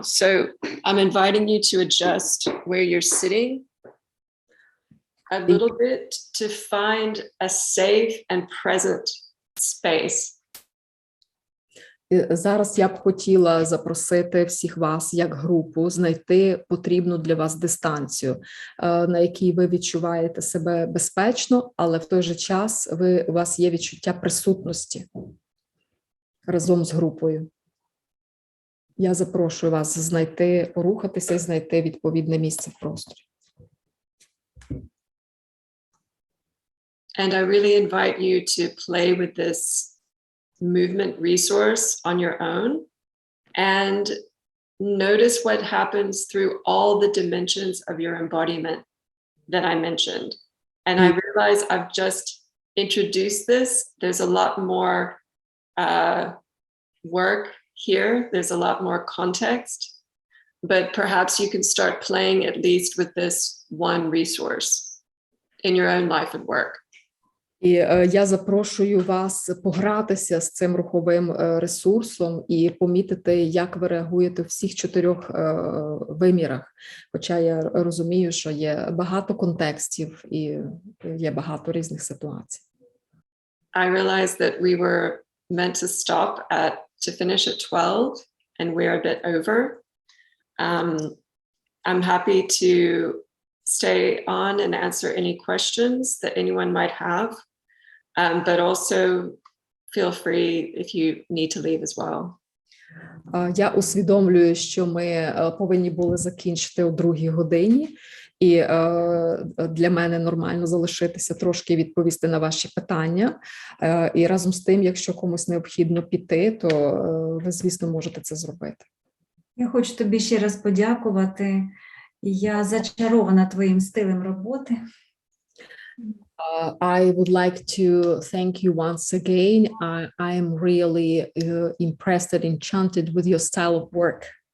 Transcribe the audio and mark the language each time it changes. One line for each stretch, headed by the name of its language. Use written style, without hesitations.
English: So I'm inviting you to adjust where you're sitting a little bit to find a safe and present space.
Ukrainian: Зараз я б хотіла запросити всіх вас, як групу, знайти потрібну для вас дистанцію, на якій ви відчуваєте себе безпечно, але в той же час у вас є відчуття присутності разом з групою. Я запрошую вас знайти, порухатися і знайти відповідне місце в просторі.
English: And I really invite you to play with this movement resource on your own and notice what happens through all the dimensions of your embodiment that I mentioned. And I realize I've just introduced this. There's a lot more work here. There's a lot more context, but perhaps you can start playing at least with this one resource in your own life and work.
Ukrainian: І я запрошую вас погратися з цим руховим ресурсом і помітити, як ви реагуєте у всіх 4 вимірах. Хоча я розумію, що є багато контекстів і є багато різних ситуацій.
English: I realized that we were meant to finish at 12, and we're a bit over. I'm happy to stay on and answer any questions that anyone might have. But also feel free if you need to leave as well.
Ukrainian: Я усвідомлюю, що ми повинні були закінчити о 2-й годині, і для мене нормально залишитися трошки відповісти на ваші питання. І разом з тим, якщо комусь необхідно піти, то ви, звісно, можете це зробити. Я хочу тобі ще раз подякувати. Я зачарована твоїм стилем роботи.
English: I would like to thank you once again. I am really impressed and enchanted with your style of work.